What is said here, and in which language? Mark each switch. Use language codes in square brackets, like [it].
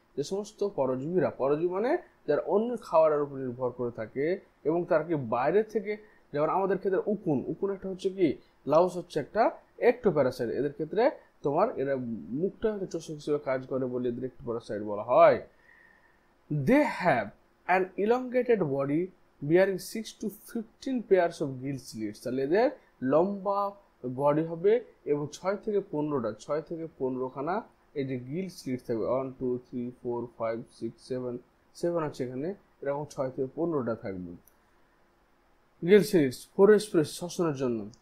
[bn] যে সমস্ত পরজীবীরা, পরজীবী মানে যারা অন্য খাবারের উপর নির্ভর করে থাকে এবং তারা কি বাইরে থেকে, যেমন আমাদের ক্ষেত্রে উকুন একটা হচ্ছে কি, লাউস হচ্ছে একটা একটোপ্যারাসাইট। এদের ক্ষেত্রে তোমার এরা মুখটা হচ্ছে চোষক হিসেবে কাজ করে বলে এদের একটোপ্যারাসাইট বলা হয়। [en] They have an elongated body bearing 6 to 15 pairs of gill slits. [bn] তাহলে এদের লম্বা বডি হবে এবং 6 থেকে 15খানা এই যে গিল স্লিট থাকবে। 1 2 3 4 5 6 7 আছে এখানে, এরকম 6 থেকে 15টা থাকবে [en] gill slits for respiration, [bn] শ্বসনের জন্য।